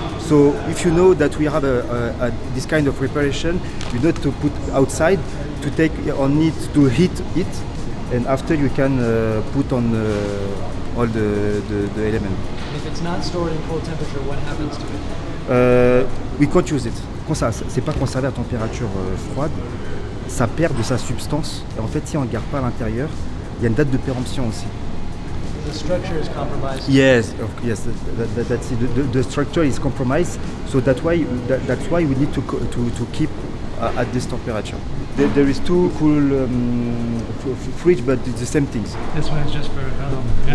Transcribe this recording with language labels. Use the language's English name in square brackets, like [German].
[English] So if you know that we have this kind of preparation, you need to put outside to take on it to heat it, and after you can put on all the element. If it's not stored in cold temperature, what happens to it? We can't use it. [French] Quand ça, c'est pas conservé à température froide, ça perd de sa substance. Et en fait, si on ne garde pas à l'intérieur, il y a une date de péremption aussi. [English] The structure is compromised. Yes, that's it. The structure is compromised, so that's why we need to keep at this temperature. There is two cool fridge, but it's the same things. This one is just for Radom.